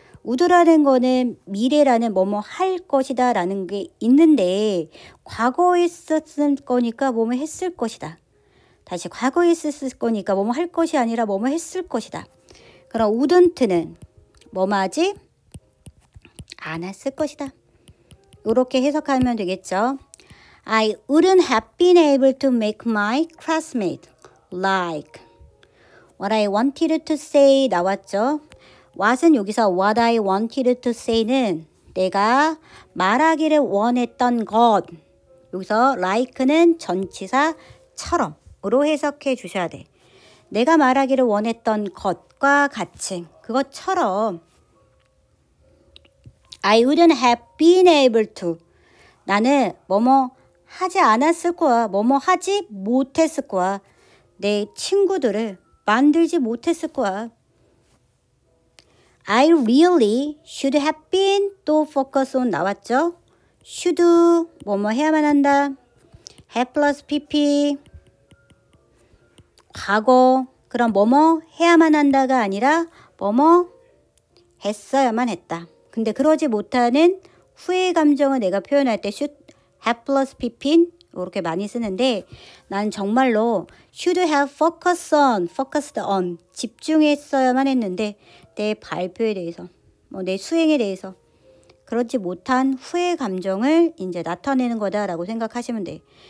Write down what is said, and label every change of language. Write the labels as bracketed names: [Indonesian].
[Korean] would라는 거는 미래라는 뭐뭐 할 것이다 라는 게 있는데 과거에 썼을 거니까 뭐뭐 했을 것이다. 다시 과거에 썼을 거니까 뭐뭐 할 것이 아니라 뭐뭐 했을 것이다. 그럼 wouldn't는 뭐뭐 하지? 안 했을 것이다. 이렇게 해석하면 되겠죠. [English] I wouldn't have been able to make my classmate like what I wanted to say [Korean] 나왔죠. what은 여기서 what I wanted to say는 내가 말하기를 원했던 것. 여기서 like는 전치사처럼으로 해석해 주셔야 돼. 내가 말하기를 원했던 것과 같이 그것처럼 [English] I wouldn't have been able to [Korean] 나는 뭐뭐 하지 않았을 거야. 뭐뭐 하지 못했을 거야. 내 친구들을 만들지 못했을 거야. [English] I really should have been 또 focus on 나왔죠? [Korean] should 뭐뭐 해야만 한다. have plus pp 과거 그럼 뭐뭐 해야만 한다가 아니라 뭐뭐 했어야만 했다. 근데 그러지 못하는 후회의 감정을 내가 표현할 때 should have plus pp인 이렇게 많이 쓰는데 난 정말로 [English] should have focused on [Korean] 집중했어야만 했는데 내 발표에 대해서 내 수행에 대해서 그렇지 못한 후회의 감정을 이제 나타내는 거다라고 생각하시면 돼.